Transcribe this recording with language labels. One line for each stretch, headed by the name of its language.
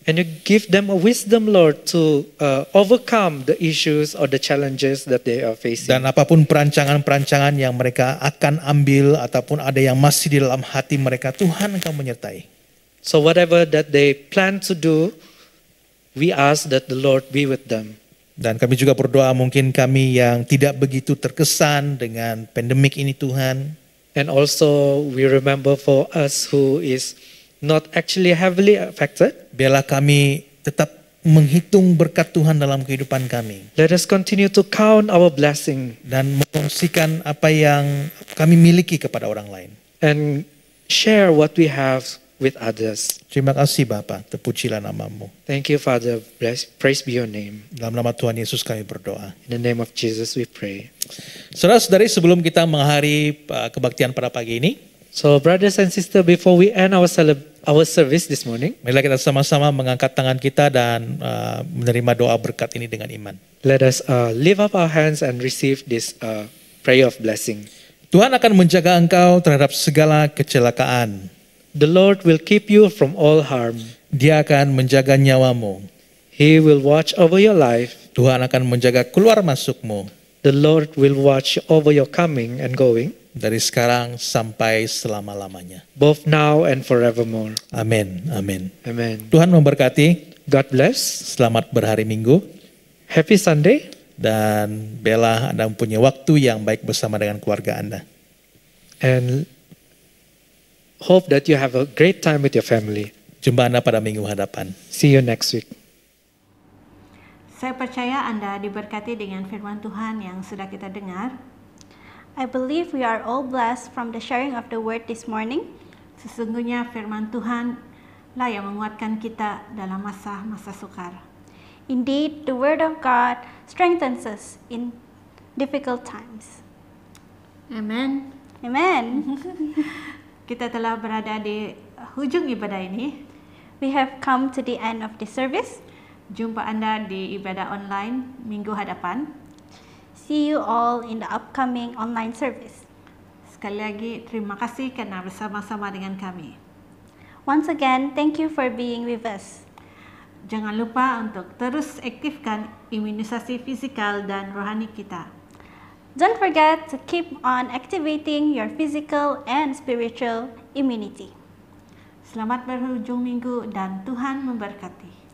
English: And you give them a wisdom, Lord, to overcome the issues or the challenges that they are facing.
Malay: Dan apapun perancangan-perancangan yang mereka akan ambil ataupun ada yang masih di dalam hati mereka, Tuhan Engkau menyertai.
English: So whatever that they plan to do, we ask that the Lord be with them.
Malay: Dan kami juga berdoa mungkin kami yang tidak begitu terkesan dengan pandemik ini Tuhan.
English: And also we remember for us who is not actually heavily affected.
Malay: Biarlah kami tetap menghitung berkat Tuhan dalam kehidupan kami.
English: Let us continue to count our blessing
Malay: Dan mengungsikan apa yang kami miliki kepada orang lain.
English: and share what we have with others.
Malay: Terima kasih Bapa, terpujilah namamu.
English: Thank you, Father. Praise be your name.
Malay: Dalam nama Tuhan Yesus kami berdoa.
English: In the name of Jesus we pray.
Malay: Saudara-saudari, sebelum kita mengakhiri kebaktian pada pagi ini,
English: So brothers and sisters, before we end our service this morning,
Malay: marilah kita sama-sama mengangkat tangan kita dan menerima doa berkat ini dengan iman.
English: let us lift up our hands and receive this prayer of blessing.
Malay: Tuhan akan menjaga engkau terhadap segala kecelakaan.
English: The Lord will keep you from all harm.
Malay: Dia akan menjaga nyawamu.
English: He will watch over your life.
Malay: Tuhan akan menjaga keluar masukmu
English: The Lord will watch over your coming and going,
Malay: dari sekarang sampai selama-lamanya.
English: both now and forevermore.
Malay: Amin. Amin.
English: Amen.
Malay: Tuhan memberkati.
English: God bless.
Malay: Selamat berhari Minggu.
English: Happy Sunday.
Malay: Dan Bella, Anda mempunyai waktu yang baik bersama dengan keluarga Anda.
English: And hope that you have a great time with your family.
Malay: Jumpa Anda pada minggu hadapan.
English: See you next week.
Malay: Saya percaya Anda diberkati dengan firman Tuhan yang sudah kita dengar.
English: I believe we are all blessed from the sharing of the word this morning.
Malay: Sesungguhnya firman Tuhan lah yang menguatkan kita dalam masa-masa sukar.
English: Indeed, the word of God strengthens us in difficult times. Amen. Amen.
Malay: Kita telah berada di hujung ibadah ini.
English: We have come to the end of the service.
Malay: Jumpa Anda di ibadah online minggu hadapan.
English: See you all in the upcoming online service.
Malay: Sekali lagi terima kasih karena bersama-sama dengan kami.
English: Once again, thank you for being with us.
Malay: Jangan lupa untuk terus aktifkan imunisasi fisikal dan rohani kita.
English: Don't forget to keep on activating your physical and spiritual immunity.
Malay: Selamat berhujung minggu dan Tuhan memberkati.